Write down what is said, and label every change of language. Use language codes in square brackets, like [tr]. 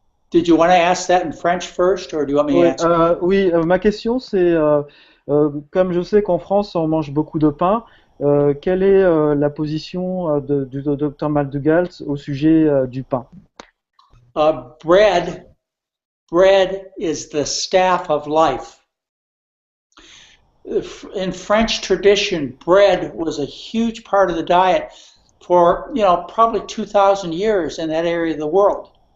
[en] Did you want to ask that in French first, or do you want me to [fr] Oui, [en] answer? [fr] ma question c'est, comme je sais qu'en France on mange beaucoup de pain, quelle est la position du docteur McDougall au sujet du pain? [en] Bread is the staff of life. In French tradition, bread was a huge part of the diet for probably 2,000 years in that area of the world.